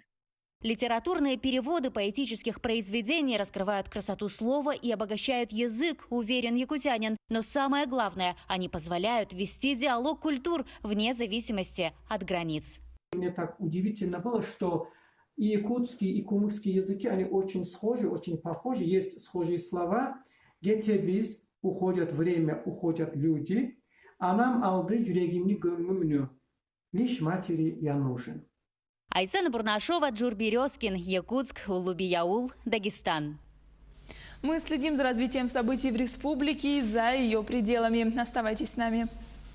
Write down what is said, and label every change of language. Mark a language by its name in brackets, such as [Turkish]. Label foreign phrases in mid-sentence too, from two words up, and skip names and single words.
[Russian] Литературные переводы поэтических произведений раскрывают красоту слова и обогащают язык, уверен якутянин. Но самое главное, они позволяют вести диалог культур вне зависимости от границ. Мне так удивительно было, что и якутский, и кумыкский языки, они очень схожи, очень похожи. Есть схожие слова. [Kumyk] Gece biz, [Russian] уходят время, уходят люди. [Kumyk] Anam aldı yüreğimni gönlümnü. [Russian] Лишь матери я нужен. Айсена Бурнашова, Джур Березкин, Якутск, Улубияул, Дагестан. Мы следим за развитием событий в республике и за ее пределами. Оставайтесь с нами.